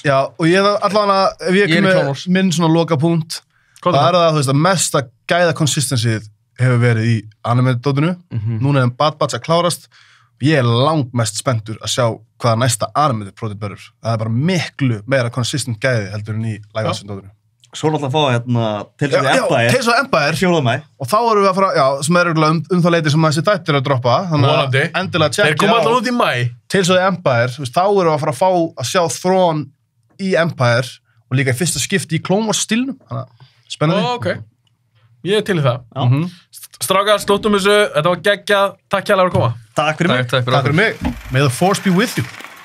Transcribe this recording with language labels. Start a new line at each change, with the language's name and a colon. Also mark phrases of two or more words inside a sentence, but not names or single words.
Icelandic: Já, og ég allavega, ef ég kemur minn svona loka punkt, það er það, þú veist, að mesta gæða consistencyð hefur verið í anime-dótinu. Núna er Bad Batch að klárast. Ég er langmest spenntur að sjá hvaða næsta anime-dótið verður. Það er bara miklu meira consistent gæði heldur en í live-action-dótinu. Svo náttúrulega að fá hérna Tales of the Empire. Tales of the Empire. 4. maí. Og þá erum við að fara, sem er það leiti sem þessi þættir að droppa. Vonandi. Endilega tjekkja á. Þeir koma alltaf út í maí. Tales of the Empire, þá erum við að fara að fá að sjá Thrawn í Empire og líka í fyrsta skipti í Clone Wars stílnum. Spennandi. Ok. Ég er til í það. Strákar, slúttum þessu. Þetta var geggjað. Takk kærlega fyrir að koma. Takk fyrir mig. Takk fyrir mig.
English: May the force be with you.